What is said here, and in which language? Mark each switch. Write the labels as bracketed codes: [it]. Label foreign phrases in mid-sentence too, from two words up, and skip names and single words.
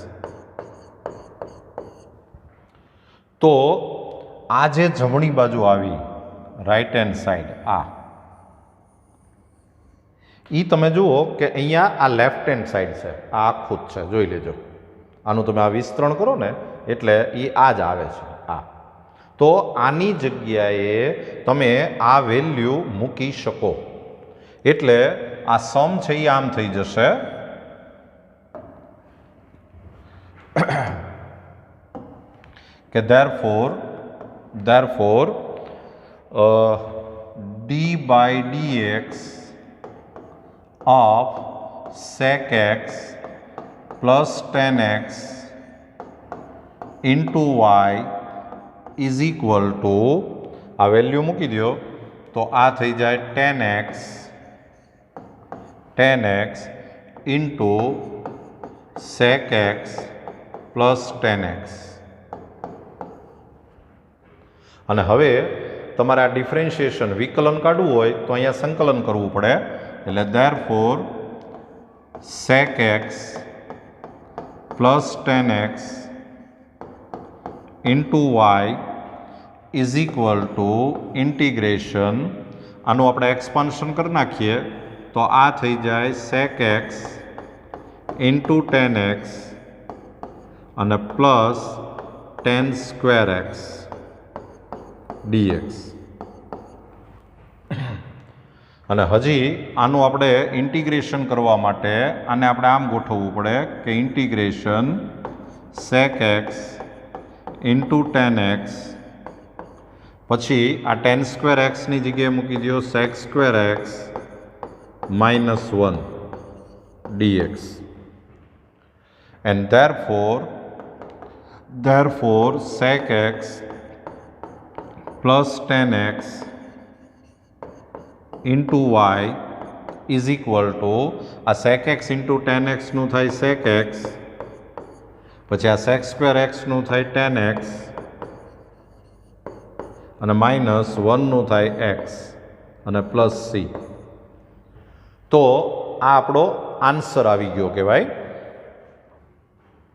[gu] તો આ જે જમણી બાજુ આવી [en] right hand side [gu] આ એ તમે જુઓ કે અહીંયા આ [en] left hand side [gu] છે આ આખું જ છે જોઈ લેજો આનું તમે આ વિસ્તરણ કરો ને એટલે એ આ જ આવે છે આ તો આની જગ્યાએ તમે આ વેલ્યુ મૂકી શકો એટલે આ સમ છે એ આમ થઈ જશે [en] કે therefore d by dx of sec x plus tan x into y is equal to [gu] આ વેલ્યુ મૂકી દો તો આ થઈ જાય [en] tan x into sec x plus tan x. [gu] અને હવે તમારે આ ડિફરન્શિએશન વિકલન કાઢવું હોય તો અહીંયા સંકલન કરવું પડે એટલે [en] therefore sec x plus tan x into y is equal to integration [gu] આનું આપણે એક્સપાન્શન કરી નાખીએ તો આ થઈ જાય [en] sec x into tan x અને પ્લસ tan square x dx. [gu] અને હજી આનું આપણે ઇન્ટિગ્રેશન કરવા માટે આને આપણે આમ ગોઠવવું પડે કે ઇન્ટિગ્રેશન [en] sec x into tan x [gu] પછી આ [en] tan square x [gu] ની જગ્યાએ મૂકી દો [en] sec square x minus 1 dx and therefore sec x plus tan x into y is equal to આ sec x into tan x [gu] નું થાય [en] sec x [gu] પછી આ [en] sec square x [gu] નું થાય [en] tan x [gu] અને માઇનસ 1 નું થાય [en] x [gu] અને પ્લસ [en] c. [gu] તો આ આપણો આન્સર આવી ગયો કહેવાય.